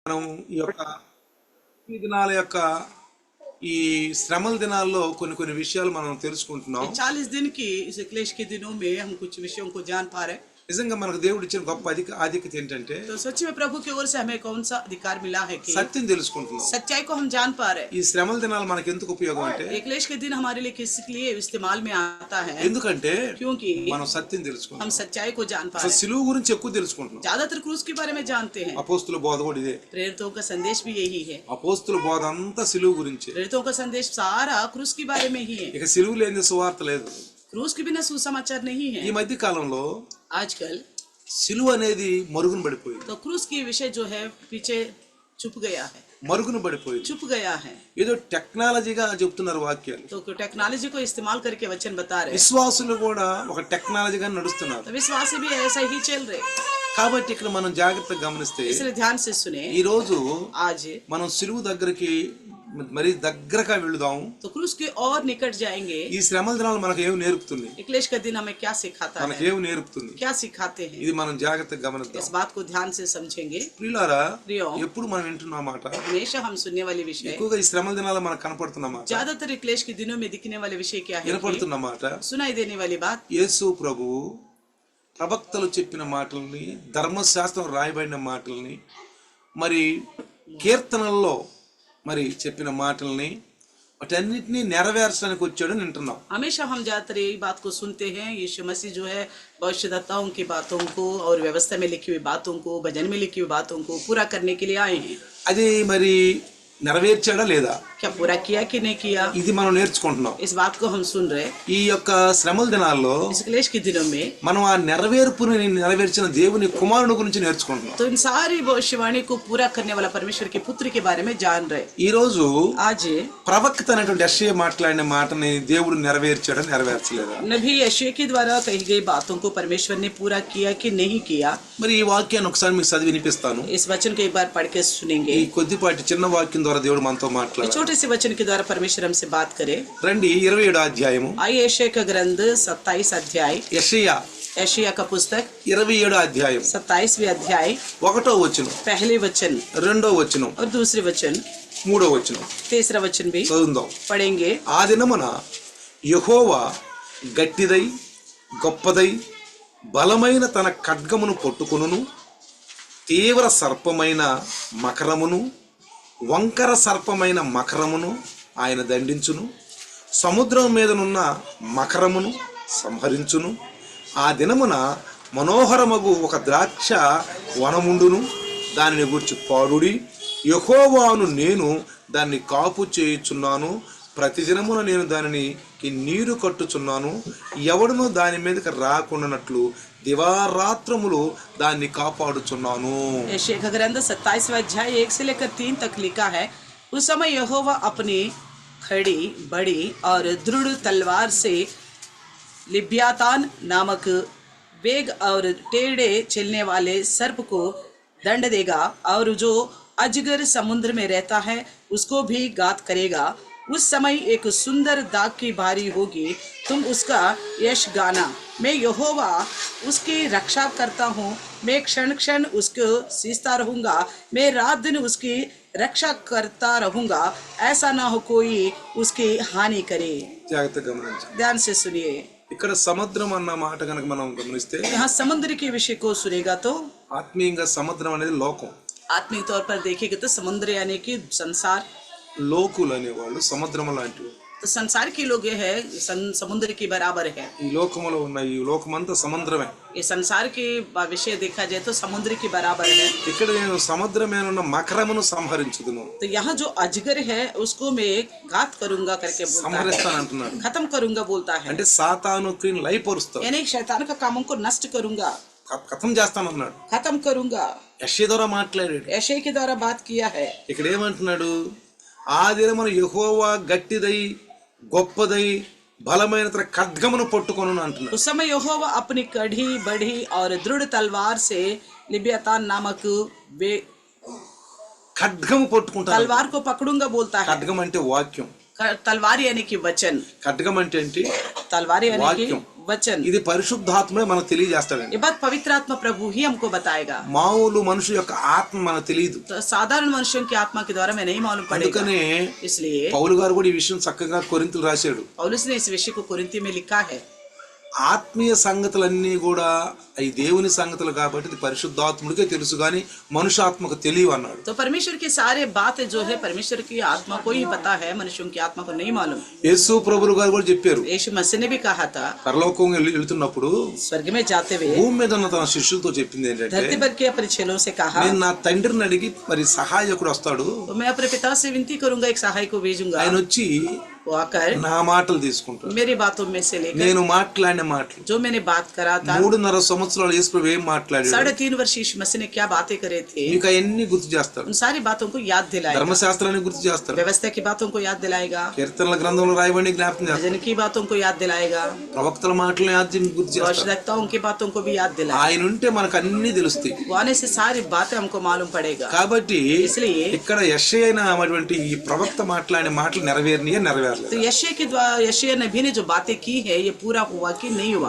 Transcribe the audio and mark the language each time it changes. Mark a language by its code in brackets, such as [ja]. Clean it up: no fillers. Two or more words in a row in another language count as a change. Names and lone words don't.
[te] మనం ఈ యొక్క ఈ దినాల యొక్క ఈ శ్రమల దినాల్లో కొన్ని కొన్ని విషయాలు మనం తెలుసుకుంటున్నాం. [hi] 40 दिन की इस क्लेश के दिनों में हम कुछ विषयों को जान पा रहे हैं. [te] నిజంగా మనకు దేవుడు ఇచ్చిన గొప్ప ఆధిక్యత ఏంటంటే [hi] तो सच में प्रभु की ओर से हमें कौन सा अधिकार मिला है कि [te] సత్యం తెలుసుకుంటున్నాం. [hi] सच्चाई को हम जान पा रहे हैं. [te] ఈ శ్రమల దినాలు మనకి ఎందుకు ఉపయోగం అంటే [hi] ये क्लेश के दिन हमारे लिए किस लिए इस्तेमाल में आता है? [te] ఎందుకంటే [hi] क्योंकि [te] మనం సత్యం తెలుసుకుంటాం. [hi] हम सच्चाई को जान पा [te] అసలు [hi] रहे हैं. [te] సిలువ గురించి ఎక్కువ తెలుసుకుంటున్నాం. [hi] ज्यादातर क्रूस के बारे में जानते हैं. [te] అపోస్తుల బోధ కూడా ఇదే. [hi] प्रेरितों का संदेश भी यही है. [te] అపోస్తుల బోధ అంతా సిలువ గురించి. [hi] प्रेरितों का संदेश सारा क्रूस के बारे में ही है. [te] ఇక సిలువ లేని సువార్త లేదు. [hi] क्रूस के बिना सुसमाचार नहीं है. [te] ఈ మధ్య కాలంలో [hi] आजकल [te] సిలువ అనేది మరుగున పడిపోయింది. [hi] तो क्रूस की विषय जो है पीछे छुप गया है. [te] మరుగున పడిపోయింది. [hi] छुप गया है. [te] ఏదో టెక్నాలజీగా చెప్తున్నారు వాక్యాలు. [hi] तो टेक्नोलॉजी को इस्तेमाल करके वचन बता रहे हैं. [te] విశ్వాసులు కూడా ఒక టెక్నాలజీగా నడుస్తున్నారు. [hi] तो विश्वासी भी ऐसा ही चल रहे. [te] కాబట్టి ఇక్కడ మనం జాగ్రత్తగా గమనిస్తే [hi] इसलिए ध्यान से सुने. [te] ఈ రోజు [hi] आज [te] మనం సిలువ దగ్గరికి మరి దగ్గరగా వెళ్దాం. [hi] तो क्रूस के और निकट जाएंगे. [te] ఈ శ్రమల దినాలు మనకు ఏమి నేర్పుతుంది? [hi] क्लेश का दिन हमें क्या सिखाता [te] మనకు [hi] है? [te] ఏమి నేర్పుతుంది? [hi] क्या सिखाते हैं? [te] ఇది మనం జాగ్రత్తగా గమనిద్దాం. [hi] इस बात को ध्यान से समझेंगे. [te] ప్రియులారా, [hi] प्रियो, [te] ఎప్పుడు మనం వింటున్న మాట [hi] हमेशा हम सुनने वाले विषय, [te] ఎక్కువగా ఈ శ్రమల దినాలు మనకు కనపడుతున్న మాట, [hi] ज्यादातर क्लेश के दिनों में दिखने वाले विषय क्या है? [te] వినపడుతున్న మాట [hi] सुनाई देने वाली बात, [te] యేసు ప్రభువు ప్రవక్తలు చెప్పిన మాటల్ని, ధర్మశాస్త్రం రాయబడిన మాటల్ని, మరి కీర్తనల్లో మరి చెప్పిన మాటల్ని వాటన్నిటినీ నెరవేర్చడానికి వచ్చాడని వింటున్నాం. [hi] हमेशा हम ज्यादातर यही बात को सुनते हैं. यीशु मसीह जो है भविष्यद्वक्ताओं की बातों को और व्यवस्था में लिखी हुई बातों को, भजन में लिखी हुई बातों को पूरा करने के लिए आए हैं. [te] అది మరి నెరవేర్చాడా లేదా? [hi] क्या पूरा किया कि नहीं किया? [te] ఇది మనం నేర్చుకుంటున్నాం. [hi] इस बात को हम सुन रहे. [te] ఈ యొక్క శ్రమల దినాల్లో [hi] इस क्लेश के दिनों में [te] మనం ఆ నెరవేర్పుని నెరవేర్చిన దేవుని కుమారుని గురించి నేర్చుకుంటున్నాం. [hi] तो इन सारी भविष्यवाणी को पूरा करने वाला परमेश्वर के पुत्र के बारे में जान रहे. [te] ఈ రోజు [hi] आज [te] ప్రవక్త అనేటువంటి యెషయా మాట్లాడిన మాటని దేవుడు నెరవేర్చాడా నెరవేర్చలేదా? [hi] नबी यशायाह के द्वारा कही गई बातों को परमेश्वर ने पूरा किया कि नहीं किया? [te] మరి ఈ వాక్యాన్ని ఒకసారి మీకు చదివి వినిపిస్తాను. [hi] इस वचन को एक बार पढ़ के सुनेंगे. [te] ఈ కొద్దిపాటి చిన్న వాక్యం ద్వారా దేవుడు మనతో మాట్లాడారు. [hi] छोटे से वचन के द्वारा परमेश्वर हमसे बात करे. [te] రండి 27వ అధ్యాయము. [hi] आइए यशायाह का ग्रंथ 27 अध्याय, [te] యెషయా [hi] यशायाह का पुस्तक [te] 27వ అధ్యాయం [hi] 27वें अध्याय, [te] 1వ వచనం, [hi] पहले वचन [te] 2వ వచనం, [hi] और दूसरे वचन, [te] 3వ వచనం [hi] तीसरा वचन भी [te] చదువుదాం. [hi] पढ़ेंगे. [te] ఆ దినమున యెహోవా గట్టిదై గొప్పదై బలమైన తన ఖడ్గమును పట్టుకొనును, తీవ్ర సర్పమైన మకరమును, వంకర సర్పమైన మకరమును ఆయన దండించును, సముద్రం మీదనున్న మకరమును సంహరించును. ఆ దినమున మనోహరమగు ఒక ద్రాక్ష వనముండును, దానిని గూర్చి పాడుడి. యెహోవాను నేను దాన్ని కాపు చేయుచున్నాను, ప్రతిదినమున నేను దానిని నీరు కట్టుచున్నాను, ఎవడునూ దాని మీదకి రాకుండానట్లు దివారాత్రములు దాన్ని కాపాడుచున్నాను. [hi] यशायाह का ग्रंथ 27वां अध्याय 1 से लेकर 3 तक लिखा है. उस समय यहोवा अपनी खड़ी बड़ी और दृढ़ तलवार से लिब्यातान नामक वेग और टेढ़े चलने वाले सर्प को दंड देगा, और जो अजगर समुद्र में रहता है उसको भी घात करेगा. उस समय एक सुंदर दाग की बारी होगी, तुम उसका यश गाना. मैं यहोवा उसकी रक्षा करता हूँ, मैं क्षण क्षण उसको सींचता रहूँगा, मैं रात दिन उसकी रक्षा करता रहूँगा, ऐसा ना हो कोई उसकी हानि करे. [te] జాగ్రత్తగా గమనించండి. [hi] ध्यान से सुनिए. [te] ఇక్కడ సముద్రం అన్న మాట కనుక మనం గమనిస్తే [hi] यहाँ समुद्र के विषय को सुनेगा तो [te] ఆత్మీయంగా సముద్రం అనేది లోకం. [hi] आत्मिक तौर पर देखेगा तो समुद्र यानी कि संसार. [te] లోకులు అనేవాళ్ళు సముద్రం లాంటివి. [hi] तो संसार के लोग ये है समुद्र के बराबर है. [te] ఈ లోకములో ఉన్న ఈ లోకమంతా సముద్రమే. [hi] ये संसार के विषय देखा जाए तो समुद्र के बराबर है. [te] ఇక్కడ నేను సముద్రమైన ఉన్న మకరమును సంహరించుదును. [hi] तो यहाँ जो अजगर है उसको मैं घात करूंगा करके बोलता है. [te] సంహరిస్తాను అంటున్నాడు. [hi] खत्म करूंगा बोलता है. [te] అంటే సాతాను క్రియను లయపరుస్తాడు. [hi] यानी शैतान का कामों को नष्ट करूंगा, [te] ఖతం చేస్తానన్నాడు. [hi] खत्म करूंगा. [te] యెషయా ద్వారా మాట్లాడాడు. [hi] यशायाह के द्वारा बात किया है. [te] ఇక్కడ ఏమంటున్నాడు? ఆ దినమున యెహోవా గట్టిదై గొప్పదై బలమైన తన ఖడ్గమును పట్టుకొను అంటున్నాడు. [hi] उस समय यहोवा अपनी कड़ी बड़ी और दृढ़ तलवार से लिब्यातान नामक वे [te] ఖడ్గము పట్టుకుంటాడు. [hi] तलवार को पकड़ूंगा बोलता है. [te] ఖడ్గం అంటే వాక్యం. [hi] तलवार यानी कि वचन. [te] ఖడ్గం అంటే ఏంటి? [hi] तलवार यानी कि वचन, [te] ఇది పరిశుద్ధాత్మే మనకు తెలియజేస్తాడండి. [hi] ये बात पवित्र आत्मा प्रभु ही हमको बताएगा। [te] మామూలు మనుషుల యొక్క ఆత్మ మనకు తెలియదు. [hi] तो साधारण मनुष्यों की आत्मा के द्वारा में नहीं मालूम पड़ेगा। [te] అందుకనే [hi] इसलिए [te] పౌలు గారు కూడా ఈ విషయం చక్కగా కొరింథీయులకు రాశాడు. [hi] पौलुस ने इस विषय को कुरिन्थी में लिखा है। [te] ఆత్మీయ సంగతులన్నీ కూడా ఈ దేవుని సంగతులు కాబట్టి ఇది పరిశుద్ధాత్ముడికే తెలుసు కానీ మనుషాత్మకు తెలియవు అన్నాడు. [hi] तो परमेश्वर की सारे बातें जो है परमेश्वर की आत्मा को ही पता है, मनुष्यों की आत्मा को नहीं मालूम। [te] యేసు ప్రభువు గారు కూడా చెప్పారు, [hi] यीशु मसीह ने भी कहा था, [te] పరలోకం వెళ్తున్నప్పుడు [hi] स्वर्ग में जाते हुए [te] భూమి మీద ఉన్న తన శిష్యులతో చెప్పింది ఏంటంటే, [hi] धरती पर के अपने चेलों से कहा, [te] నేను నా తండ్రిని అడిగి మరి సహాయకుడు వస్తాడు, [hi] तो मैं अपने पिता से विनती करूंगा, एक सहाय को भेजूंगा, [te] ఆయన వచ్చి [hi] वो आकर [te] నా మాటలు తీసుకుంటాడు. [hi] मेरी बातों में से लेकर [te] నేను మాట్లాడిన మాటలు [hi] जो मैंने बात करा था, [te] 3.5 సంవత్సరాలు యేసు ప్రభు ఏం మాట్లాడాడు [hi] 3.5 वर्ष यीशु मसीह ने क्या बातें करे थे, [te] మీకు అవన్నీ గుర్తు చేస్తాడు. [hi] उन सारी बातों को याद दिलाएगा, [te] ధర్మశాస్త్రాన్ని గుర్తు చేస్తాడు, [hi] व्यवस्था की बातों को याद दिलाएगा, [te] కీర్తనల గ్రంథంలో రాయబడి జ్ఞాపకం చేస్తాడు, [hi] भजन की बातों को याद दिलाएगा, [te] ప్రవక్తల మాటలను గుర్తు చేస్తాడు. [hi] भविष्यवक्ताओं की बातों को भी याद दिलाएगा। [te] ఆయన ఉంటే మనకు అన్ని తెలుస్తాయి. [hi] वो आने से सारी बातें हमको मालूम पड़ेगा। [te] కాబట్టి [hi] इसलिए [te] ఇక్కడ యెషయా అటువంటి ఈ ప్రవక్త మాట్లాడిన మాటలు నెరవేరలేదు. [hi] तो यशायाह नबी ने जो बातें की है ये पूरा हुआ कि नहीं हुआ?